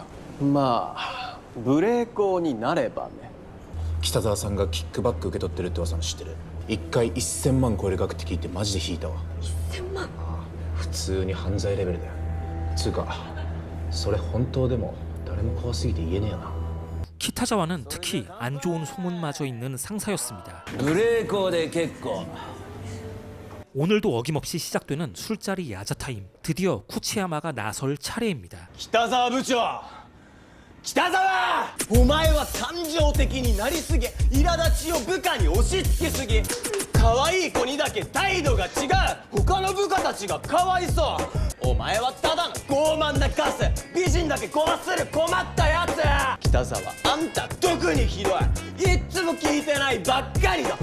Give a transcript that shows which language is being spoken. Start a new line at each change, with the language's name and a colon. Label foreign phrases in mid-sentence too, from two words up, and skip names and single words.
Japanese: まあ無礼講になればね。北沢さんがキックバック受け取ってるって噂も知ってる。1回1000万超える額って聞いてマジで引いたわ。 1000万？普通に犯罪レベルだよ。つうかそれ本当でも誰も怖すぎて言えねえよな。
Korean: 키타자와는 특히 안 좋은 소문마저 있는 상사였습니다.
Japanese: 無礼講で結構。
Korean: 오늘도 어김없이 시작되는 술자리 야자 타임. 드디어 쿠치야마가 나설 차례입니다.
Japanese: 北沢部長、北沢、お前は感情的になりすぎ、苛立ちを部下に押し付けすぎ。可愛い子にだけ態度が違う。他の部下たちがかわいそう。お前はただの傲慢なカス。美人だけ壊する困ったやつ。北沢、あんた特にひどい。いっつも聞いてないばっかりだ。